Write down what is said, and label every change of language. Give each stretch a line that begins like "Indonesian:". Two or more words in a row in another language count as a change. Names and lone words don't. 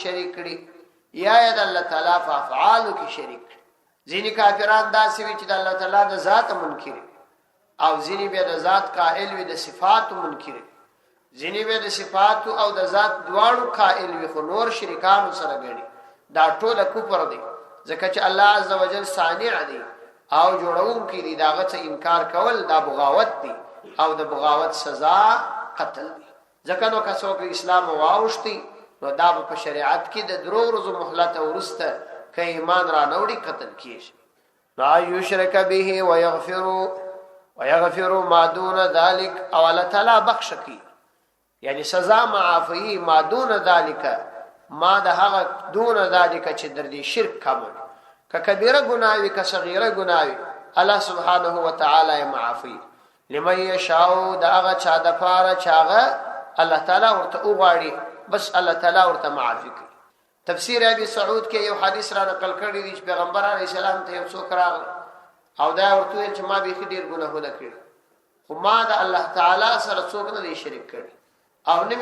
Pashto: شریک کړي یا د الله تعالی په افعالو کې شریک کړي ځینې کافران داسې وي چې د الله تعالی د ذات منکر او ځینې به د ذات قائل وي د صفاتو منکر ځینې به د صفاتو او د ذات دواړو قائل وي خو نور شریکانو سره ګڼي دا ټول کفر دی ځکه چې الله عز وجل صانع دی او جوړونکی دی داغه څخه انکار کول دا بغاوت دی او د بغاوت سزا قتل دی ځکه نو که څوک اسلام واوښتي نو دا په شریعت کې د درو ورځو مهلت ورسته که ایمان را نوړي قتل کیږي
Arabic: لا یشرک به ويغفر ما دون ذلك
Pashto: او الله تعالی بخش کی یعنی سزا معافی
Arabic: ما دون ذلك
Pashto: ما د هغه
Arabic: دون ذلك
Pashto: چې در دې شرک کمل که کبیره ګناوي که صغیره ګناوي الله سبحانه و تعالی معافی
Arabic: لمن یشاء
Pashto: د هغه چا د پاره چاغه الله تعالی ورته وغواړي بس الله تعالی ورته معافی کوي تفسیر ابي سعود کې یو حدیث را نقل کړی دی چې پیغمبر علیه السلام ته یو څوک راغی او دا ورته چې ما به ډیر ګناهونه کړی خو ما د الله تعالی سره څوک نه شریک کړی او نه